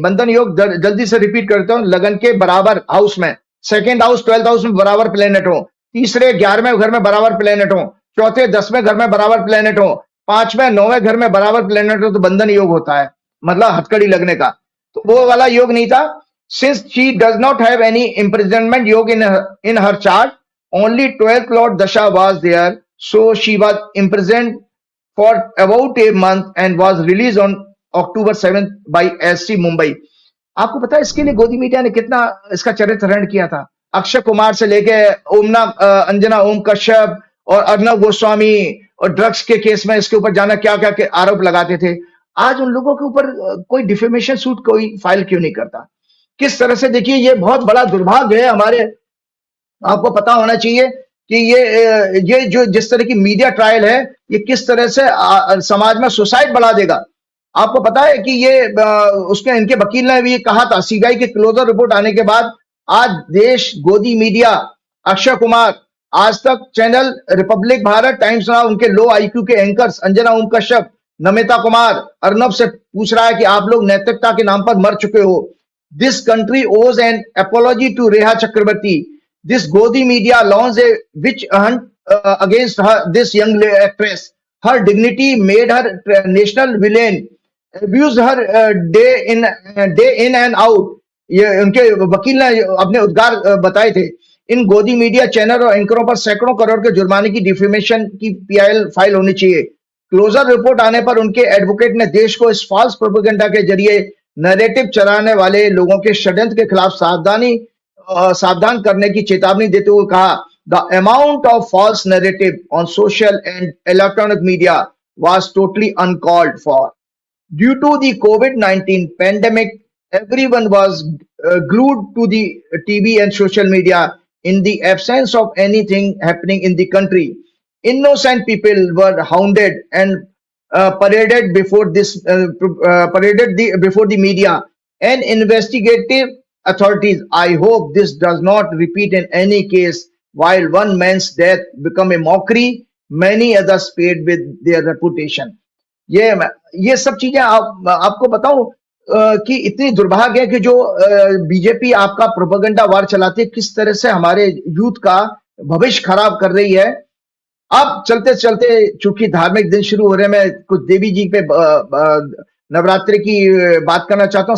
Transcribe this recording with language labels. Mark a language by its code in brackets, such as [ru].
[hi] बंधन योग जल्दी से रिपीट करता हूं, लगन के बराबर हाउस में, सेकेंड हाउस 12th हाउस में बराबर प्लेनेट हो, तीसरे 11वें घर में बराबर प्लेनेट हो, चौथे 10वें घर में बराबर प्लेनेट हो, 5वें 9वें घर में बराबर प्लेनेट हो, तो बंधन योग होता है, मतलब हथकड़ी लगने का। तो वो वाला योग नहीं था। [en] Since she does not have any imprisonment योग in her chart, only 12th lord dasha was there, so she was imprisoned for about a month and was released on October 7th by SC Mumbai. [hi] आपको पता है इसके लिए गोदी मीडिया ने कितना इसका चरित्रहरण किया था? अक्षय कुमार से लेके ओमना अंजना ओम कश्यप और अर्नब गोस्वामी और ड्रग्स के केस में इसके ऊपर जाना क्या क्या के आरोप लगाते थे। आज उन लोगों के ऊपर कोई डिफेमेशन सूट कोई फाइल क्यों नहीं करता? किस तरह से, देखिए ये बहुत बड़ा दुर्भाग्य है हमारे, आपको पता होना चाहिए कि ये जो जिस तरह की मीडिया ट्रायल है, ये किस तरह से समाज में सुसाइड बढ़ा देगा। आपको पता है कि ये उसके इनके वकील ने भी कहा था, सीबीआई की क्लोजर रिपोर्ट आने के बाद आज देश, गोदी मीडिया, अक्षय कुमार, आज तक channel, Republic Bharat, times now, उनके लो आईक्यू के एंकर्स अंजना ओम कश्यप, नमिता कुमार, अर्नब से पूछ रहा है कि आप लोग नैतिकता के नाम पर मर चुके हो। [en] This country owes an apology to Rhea Chakraborty. This Godi media launched a witch hunt against her, this young actress. Her dignity made her national villain. Abused her day in and out. [hi] ये उनके वकील ने अपने उद्गार बताए थे। इन गोदी मीडिया चैनल और एंकरों पर सैकड़ों करोड़ के जुर्माने की डिफेमेशन की पीआईएल फाइल होनी चाहिए। क्लोजर रिपोर्ट आने पर उनके एडवोकेट ने देश को इस फॉल्स प्रोपेगेंडा के जरिए नैरेटिव चलाने वाले लोगों के षड्यंत्र के खिलाफ सावधान करने की चेतावनी देते हुए कहा, [en] The amount of false narrative on social and electronic media was totally uncalled for. Due to the covid pandemic, everyone was glued to the TV and social media in the absence of anything happening in the country. Innocent people were hounded and paraded before the media and investigative authorities. I hope this does not repeat in any case. While one man's death become a mockery, many others paid with their reputation. [hi] ये सब चीजें आपको बताऊं कि इतनी दुर्भाग्य है कि जो बीजेपी आपका प्रोपेगेंडा वार चलाती है, किस तरह से हमारे यूथ का भविष्य खराब कर रही है। अब चलते चलते चूंकि धार्मिक दिन शुरू हो रहे हैं, मैं कुछ देवी जी पे नवरात्रि की बात करना चाहता हूँ।